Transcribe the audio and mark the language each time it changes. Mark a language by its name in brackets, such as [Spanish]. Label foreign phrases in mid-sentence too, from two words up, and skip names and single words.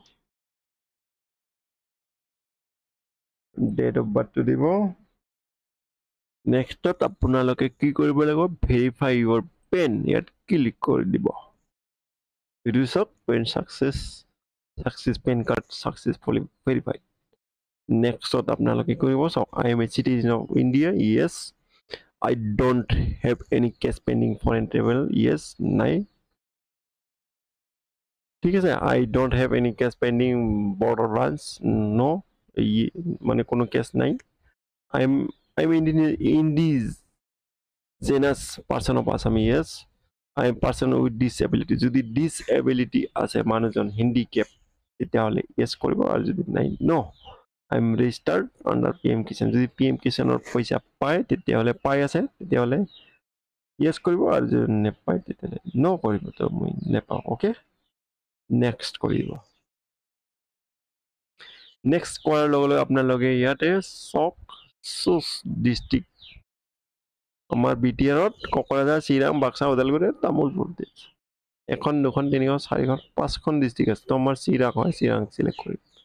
[English] date of birthটো [Assamese] দিব নেক্সটত আপোনালোকে কি কৰিব লাগিব [English] verify your PAN [Assamese] ইয়াত ক্লিক কৰি দিব এইটো চাওক [English] PAN success PAN card successfully verified [Assamese] নেক্সটত আপোনালোকে কৰিব চাওক [English] I am a citizen of India yes I don't have any cash pending foreign travel. Yes, [Assamese] নাই ঠিক আছে [English] I don't have any cash pending border runs. No, [Assamese] মানে কোনো cash নাই. [English] I'm indigenous person of Assam. Yes, I am person with disability. [Assamese] যদি disability আছে মানুহজন handicap তেতিয়াহ'লে yes কৰিব আৰু যদি নাই no. [English] I'm registered under PM Kisan. [Assamese] যদি PM Kisanৰ পইচা পায় তেতিয়াহ'লে পাই আছে তেতিয়াহ'লে yes কৰিব আৰু যদি নেপায় তেতিয়াহ'লে no কৰিব তো মই নেপাওঁ [English] okay next [Assamese] কৰিব নেক্সট কৰাৰ লগে লগে আপোনালোকে ইয়াতে চক [English] choose district [Assamese] আমাৰ বিটিআৰত কোকৰাঝাৰ চিৰাং বাক্সা ওদালগুৰি তামোলপুৰ এখন দুখন তিনিখন চাৰিখন পাঁচখন ডিষ্ট্ৰিক্ট আছে তো আমাৰ চিৰাং হয় চিৰাং চিলেক্ট কৰিম